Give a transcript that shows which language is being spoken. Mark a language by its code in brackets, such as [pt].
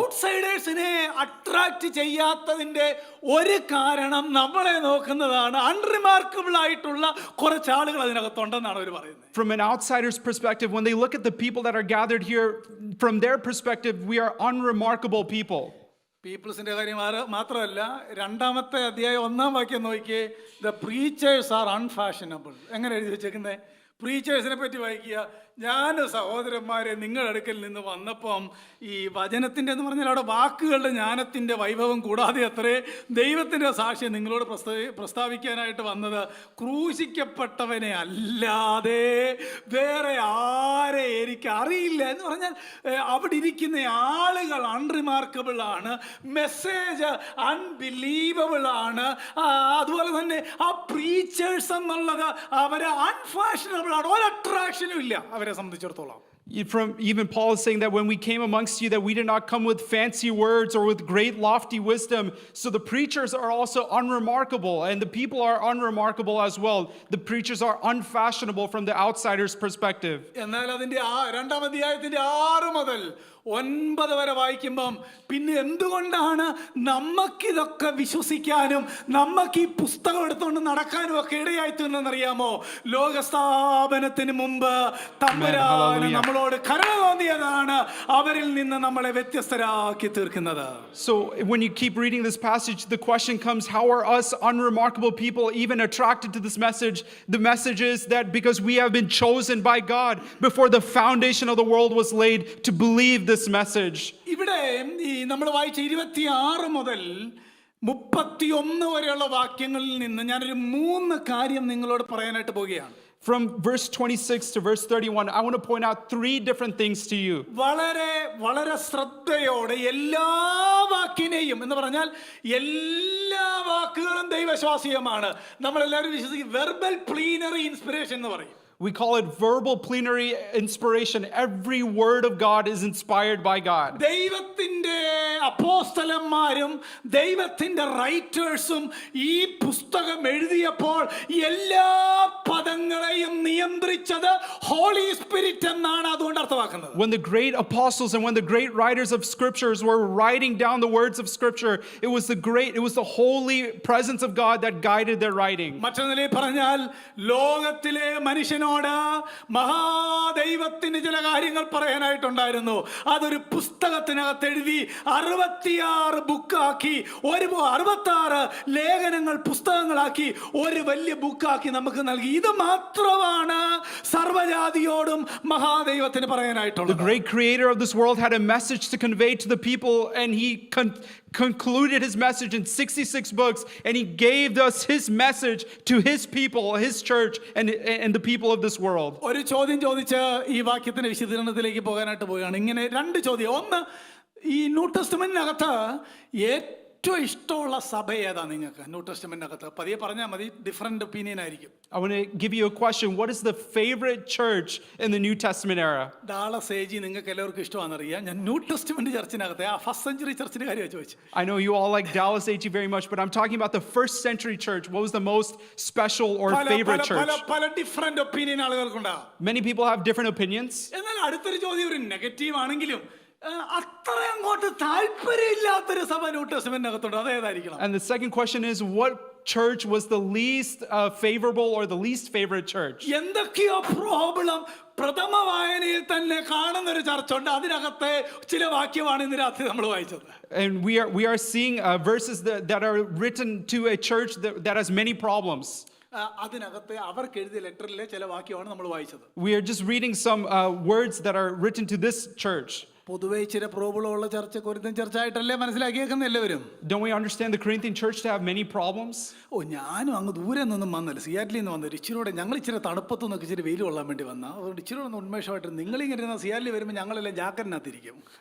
[ml] ഔട്ട്സൈഡേഴ്സിനെ attract ചെയ്യാത്തതിന്റെ ഒരു കാരണം നമ്മളെ നോക്കുന്നതാണ്. അൺറിമാർക്കബിൾ ആയിട്ടുള്ള കുറച്ച് ആളുകൾ അതിനകത്തുണ്ടെന്നാണ് അവർ പറയുന്നത്. [en] From an outsider's perspective, when they look at the people that are gathered here, from their perspective, we are unremarkable people. [ml] പീപ്പിൾസിന്റെ കാര്യം മാത്രമല്ല, 2ാമത്തെ അധ്യായം 1ാം വാക്യം നോക്കിയേ, [en] The preachers are unfashionable. [ml] എങ്ങനെ എഴുതി വെച്ചേക്കുന്നത്? പ്രീച്ചേഴ്സിനെ പറ്റി വായിക്കുക. ഞാൻ സഹോദരന്മാരെ നിങ്ങളുടെ അടുക്കൽ നിന്ന് വന്നപ്പം ഈ വചനത്തിൻ്റെ എന്ന് പറഞ്ഞാൽ അവിടെ വാക്കുകളുടെ ജ്ഞാനത്തിൻ്റെ വൈഭവം കൂടാതെ അത്രേ ദൈവത്തിൻ്റെ സാക്ഷ്യം നിങ്ങളോട് പ്രസ്താവിക്കാനായിട്ട് വന്നത്. ക്രൂശിക്കപ്പെട്ടവനെ അല്ലാതെ വേറെ ആരെ എനിക്ക് അറിയില്ല എന്ന് പറഞ്ഞാൽ അവിടെ ഇരിക്കുന്ന ആളുകൾ അൺറിമാർക്കബിൾ ആണ്, മെസ്സേജ് അൺബിലീവബിൾ ആണ്. അതുപോലെ തന്നെ ആ പ്രീച്ചേഴ്സ് എന്നുള്ളത് അവരെ അൺഫാഷനബിൾ ആണ്, ഒരു അട്രാക്ഷനും ഇല്ല അവരെ സംബന്ധിച്ചിടത്തോളം. [en] Even Paul is saying that when we came amongst you, that we did not come with fancy words or with great lofty wisdom. So the preachers are also unremarkable, and the people are unremarkable as well. The preachers are unfashionable from the outsider's perspective. [ml] എന്നാൽ അതിന്റെ 2ാം അധ്യായത്തിന്റെ 6 മുതൽ 9 വരെ വായിക്കുമ്പം പിന്നെ എന്തുകൊണ്ടാണ് നമുക്കിതൊക്കെ വിശ്വസിക്കാനും നമുക്ക് ഈ പുസ്തകം എടുത്തുകൊണ്ട് നടക്കാനും ഒക്കെ ഇടയായി തീർന്നെന്നറിയാമോ? ലോകസ്ഥാപനത്തിന് മുമ്പ് തമ്പുരാൻ നമ്മളോട് കരുണ തോന്നിയതാണ് അവരിൽ നിന്ന് നമ്മളെ വ്യത്യസ്തരാക്കി തീർക്കുന്നത്. [en] So when you keep reading this passage, the question comes, how are us unremarkable people even attracted to this message? The message is that because we have been chosen by God before the foundation of the world was laid to believe this message. [ml] ഇവിടെ ഈ നമ്മൾ വായിച്ച 26 മുതൽ 31 വരെയുള്ള വാക്യങ്ങളിൽ നിന്ന് ഞാനൊരു 3 കാര്യം നിങ്ങളോട് പറയാനായിട്ട് പോവുകയാണ്. [en] From verse 26 to verse 31, I want to point out 3 different things to you. [ml] വളരെ വളരെ ശ്രദ്ധയോടെ എല്ലാ വാക്കിനെയും എന്ന് പറഞ്ഞാൽ എല്ലാ വാക്കുകളും ദൈവശ്വാസീയമാണ്. നമ്മളെല്ലാവരും വിശ്വസിക്കും വെർബൽ പ്ലീനറി ഇൻസ്പിറേഷൻ എന്ന് പറയും. [en] We call it verbal plenary inspiration. Every word of God is inspired by God. [ml] ദൈവത്തിന്റെ അപ്പോസ്തലന്മാരും ദൈവത്തിന്റെ റൈറ്റേഴ്സും ഈ പുസ്തകം എഴുതിയപ്പോൾ എല്ലാ പദങ്ങളെയും നിയന്ത്രിച്ചത് ഹോളി സ്പിരിറ്റ് എന്നാണ് അതുകൊണ്ട് അർത്ഥമാക്കുന്നത്. [en] When the great apostles and when the great writers of scriptures were writing down the words of scripture, it was the holy presence of God that guided their writing. [ml] മറ്റൊരു നിലയിൽ പറഞ്ഞാൽ ലോകത്തിലെ മനുഷ്യനോട് മഹാദൈവത്തിന് ചില കാര്യങ്ങൾ പറയാനായിട്ടുണ്ടായിരുന്നു. അതൊരു പുസ്തകത്തിനകത്ത് എഴുതി 66 ബുക്കാക്കി 66 ലേഖനങ്ങൾ പുസ്തകങ്ങളാക്കി ഒരു വലിയ ബുക്കാക്കി നമുക്ക് നൽകി. ഇത് മാത്രമാണ് സർവ്വജാതിയോടും മഹാദൈവത്തിന് പറയാനായിട്ടുള്ളത്. [en] The great creator of this world had a message to convey to the people, and he concluded his message in 66 books, and he gave us his message to his people, his church, and the people of this world. [ml] ഒരു ചോദ്യം ചോദിച്ച് ഈ വാക്യത്തിന്റെ വിശദീകരണത്തിലേക്ക് പോകാനായിട്ട് പോവുകയാണ്. ഇങ്ങനെ 2 ചോദ്യം. ഒന്ന്, ഈ ന്യൂ ടെസ്റ്റ്മെന്റിനകത്ത് ഏറ്റവും ഇഷ്ടമുള്ള സഭ ഏതാ നിങ്ങൾക്ക്? ന്യൂ ടെസ്റ്റ്മെന്റിനകത്ത് പതിയെ പറഞ്ഞാൽ മതി, ഡിഫറെന്റ് ഒപ്പീനിയൻ ആയിരിക്കും. [en] I want to give you a question. What is the favorite church in the New Testament era? [ml] Dallas ഏജി നിങ്ങൾക്ക് എല്ലാവർക്കും ഇഷ്ടമാണെന്നറിയാം. ഞാൻ ന്യൂ ടെസ്റ്റ്മെന്റ് ചർച്ചിനകത്തെ ആ ഫസ്റ്റ് സെഞ്ചുറി ചർച്ചിന്റെ കാര്യമാണ് ചോദിച്ചു. [en] I know you all like Dallas AG very much, but I'm talking about the first century church. What was the most special or favorite church? [ml] പല different opinion ആളുകൾക്കുണ്ടാവും. [en] Many people have different opinions. [ml] എന്നാൽ അടുത്തൊരു ചോദ്യം ഒരു negative ആണെങ്കിലും അത്ര അങ്ങോട്ട് താല്പര്യമില്ലാത്തൊരു സഭ new ടെസ്റ്റ്മെന്റിനകത്തുണ്ട്. അതേതായിരിക്കണം? [en] And the second question is, what church was the least favorable or the least favorite church? [ml] എന്തൊക്കെയോ പ്രോബ്ലം പ്രഥമ വായനയിൽ തന്നെ കാണുന്ന ഒരു ചർച്ചുണ്ട്. അതിനകത്തെ ചില വാക്യമാണ് ഇന്ന് രാത്രി നമ്മൾ വായിച്ചത്. [en] And we are seeing verses that are written to a church that has many problems. [ml] അതിനകത്തെ അവർക്ക് എഴുതിയ ലെറ്ററിലെ ചില വാക്യമാണ് നമ്മൾ വായിച്ചത്. [en] We are just reading some words that are written to this church. [ml] പൊതുവെ ചില പ്രോബ്ലം ഉള്ള ചർച്ച കൊരിന്ത്യൻ ചർച്ചായിട്ടല്ലേ മനസ്സിലാക്കിയേക്കുന്ന എല്ലാവരും. [en] Don't we understand the Corinthian church to have many problems? [ml] ഞാനും അങ്ങ് ദൂരെ നിന്നും വന്നല്ല, സിയാറ്റിൽ നിന്ന് വന്നത്. ഇച്ചിരൂടെ ഞങ്ങൾ ഇച്ചിരി തണുപ്പത്തു നിന്നൊക്കെ ഇച്ചിരി വെയിൽ കൊള്ളാൻ വേണ്ടി വന്ന, അതുകൊണ്ട് ഇച്ചിരി ഒന്ന് ഉന്മേഷമായിട്ട് നിങ്ങളിങ്ങനെ ഇരുന്ന സിയാറ്റിൽ വരുമ്പോൾ ഞങ്ങളെല്ലാം ജാക്കറ്റിനകത്തിരിക്കും.